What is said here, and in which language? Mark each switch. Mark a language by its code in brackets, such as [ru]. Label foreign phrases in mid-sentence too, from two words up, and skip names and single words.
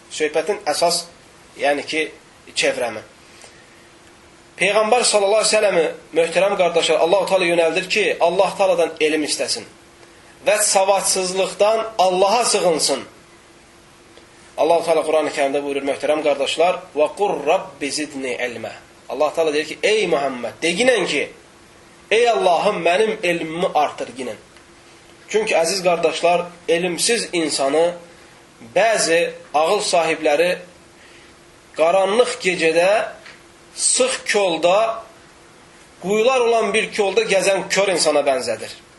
[az] Söhbətin əsas, yəni ki, çevrəmi. Peyğəmbər [ar] صلى الله عليه وسلم'i, [az] möhtərəm qardaşlar, Allah-u Teala yönəldir ki, Allah Teala'dan elm istəsin və savadsızlıqdan Allaha sığınsın. Allah-u Teala Quran-ı Kərimdə buyurur, möhtərəm qardaşlar, [ar] وَقُرْ رَبِّ زِدْنِ عِلْمَ. [az] Allah Teala deyir ki, ey Muhammed, deginən ki, ey Allahım, mənim elmimi artır ginən. Çünki, əziz qardaşlar, elmsiz insanı bəzi ağıl sahibləri qaranlıq gecədə sıx kolda, quyular olan bir kolda gəzən kör insana bənzədir.